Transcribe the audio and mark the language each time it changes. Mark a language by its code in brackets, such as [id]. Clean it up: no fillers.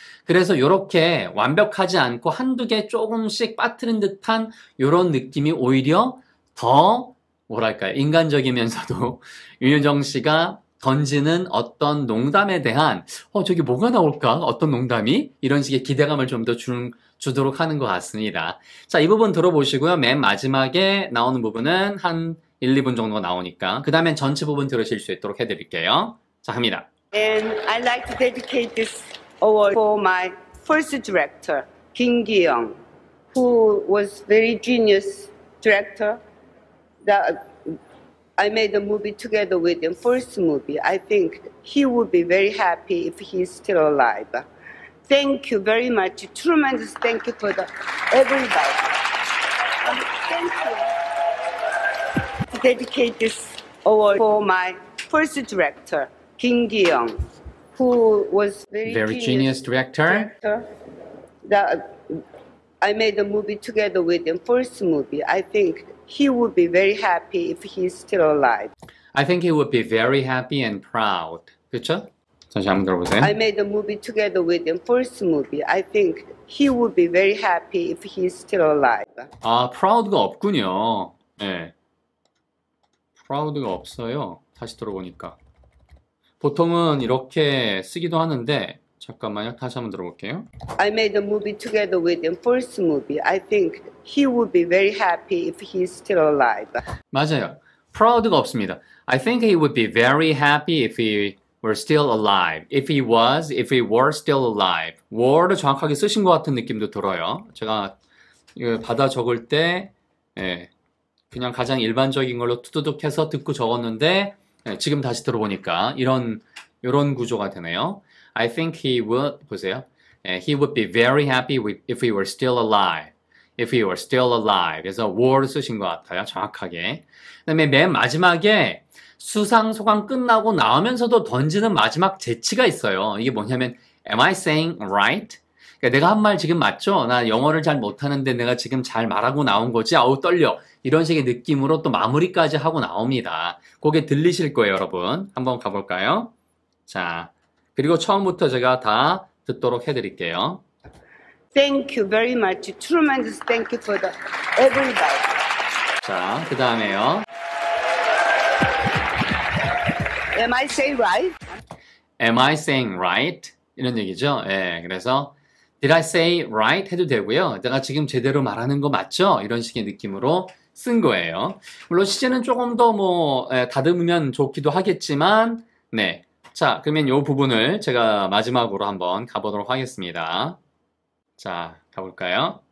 [ko] 그래서 이렇게 완벽하지 않고 한두 개 조금씩 빠뜨린 듯한 이런 느낌이 오히려 더 뭐랄까요, 인간적이면서도 윤여정 씨가 던지는 어떤 농담에 대한 저기 뭐가 나올까? 어떤 농담이? 이런 식의 기대감을 좀 더 주도록 하는 것 같습니다. 자, 이 부분 들어보시고요. 맨 마지막에 나오는 부분은 한 1, 2분 정도 나오니까 그 다음엔 전체 부분 들으실 수 있도록 해드릴게요. 자, 합니다. [en] And I'd like to dedicate this award for my first director, Kim Gi-young, who was very genius director. I made a movie together with him, first movie. I think he would be very happy if he's still alive. Thank you very much. Tremendous thank you for everybody. Thank you. To dedicate this award for my first director, Kim Gi-young, who was very genius director. I made a movie together with him, first movie. I think he would be very happy if he's still alive. I think he would be very happy and proud. [ko] 그렇죠? 다시 한번 들어보세요. [en] I made a movie together with him, first movie. I think he would be very happy if he's still alive. [ko] 아, proud가 없군요. 네. proud가 없어요. 다시 들어보니까. 보통은 이렇게 쓰기도 하는데 잠깐만요. 다시 한번 들어볼게요. [en] I made a movie together with him, first movie. I think he would be very happy if he's still alive. [ko] 맞아요. proud가 없습니다. [en] I think he would be very happy if he were still alive. If he were still alive. [ko] were를 정확하게 쓰신 것 같은 느낌도 들어요. 제가 이거 받아 적을 때 그냥 가장 일반적인 걸로 투두둑 해서 듣고 적었는데 지금 다시 들어보니까 이런 구조가 되네요. [en] I think he would, [ko] 보세요. [en] He would be very happy if he were still alive. If he were still alive. [ko] 그래서 were 쓰신 것 같아요. 정확하게. 그 다음에 맨 마지막에 수상 소감 끝나고 나오면서도 던지는 마지막 재치가 있어요. 이게 뭐냐면 [en] Am I saying right? [ko] 그러니까 내가 한 말 지금 맞죠? 나 영어를 잘 못하는데 내가 지금 잘 말하고 나온 거지? 아우 떨려. 이런 식의 느낌으로 또 마무리까지 하고 나옵니다. 그게 들리실 거예요, 여러분. 한번 가볼까요? 자, 그리고 처음부터 제가 다 듣도록 해드릴게요. Thank you very much. Tremendous thank you for everybody. 자, 그 다음에요. [en] Am I saying right? Am I saying right? [ko] 이런 얘기죠. 예, 그래서 [en] Did I say right? [ko] 해도 되고요. 내가 지금 제대로 말하는 거 맞죠? 이런 식의 느낌으로 쓴 거예요. 물론 시제는 조금 더 다듬으면 좋기도 하겠지만, 네. 자, 그러면 이 부분을 제가 마지막으로 한번 가보도록 하겠습니다. 자, 가볼까요?